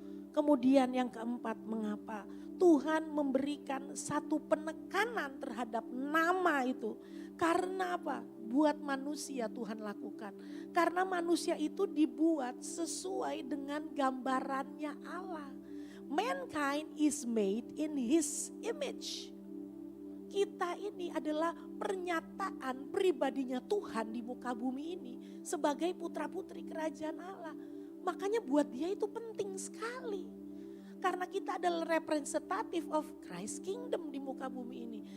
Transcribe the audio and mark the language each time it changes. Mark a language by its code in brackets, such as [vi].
[id] Kemudian yang keempat, mengapa Tuhan memberikan satu penekanan terhadap nama itu? Karena apa? Buat manusia Tuhan lakukan. Karena manusia itu dibuat sesuai dengan gambarannya Allah. [en] Mankind is made in His image. [id] Kita ini adalah pernyataan pribadinya Tuhan di muka bumi ini sebagai putra-putri kerajaan Allah. Makanya buat dia itu penting sekali. Karena kita adalah [en] representative of Christ Kingdom [id] di muka bumi ini.